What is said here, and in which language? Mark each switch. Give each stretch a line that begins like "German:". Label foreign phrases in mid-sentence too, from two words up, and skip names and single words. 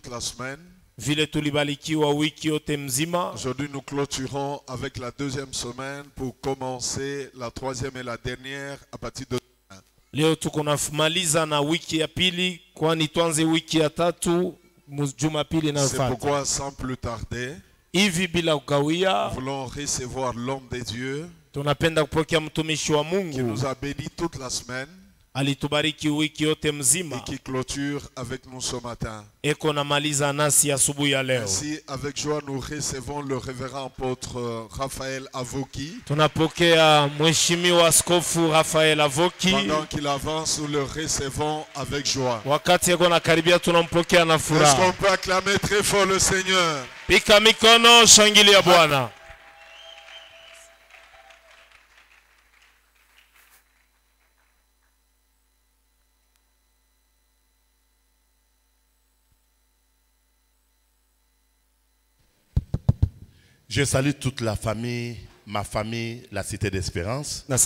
French: la semaine. Aujourd'hui, nous clôturons avec la deuxième semaine pour commencer la troisième et la dernière à partir de demain.
Swahili: Leo tukunamaliza na wiki ya pili, kwani tuanze wiki ya tatu Jumapili inayofuata.
French: C'est pourquoi sans plus tarder,
Swahili: hivi bila kukawia,
French: nous voulons recevoir l'homme de Dieu
Swahili: tunapenda kupokea mtumishi wa Mungu
French: qui nous a bénis toute la semaine
Swahili: alitubariki wiki yote mzima
French: et qui clôture avec nous ce matin.
Swahili: eko namaliza nasi asubuhi ya leo.
French: Ainsi, avec joie, nous recevons le révérend apôtre Raphaël Avoki.
Swahili: Tunapokea mheshimiwa askofu Raphael Avoki.
French: Pendant qu'il avance, nous le recevons avec joie.
Swahili: Wakati eko nakaribia tunampokea na
French: Est-ce
Swahili: furaha.
French: qu'on peut acclamer très fort le Seigneur?
Swahili: Pika mikono, shangilia Bwana.
French: Je salue toute la famille, ma famille, la Cité d'Espérance.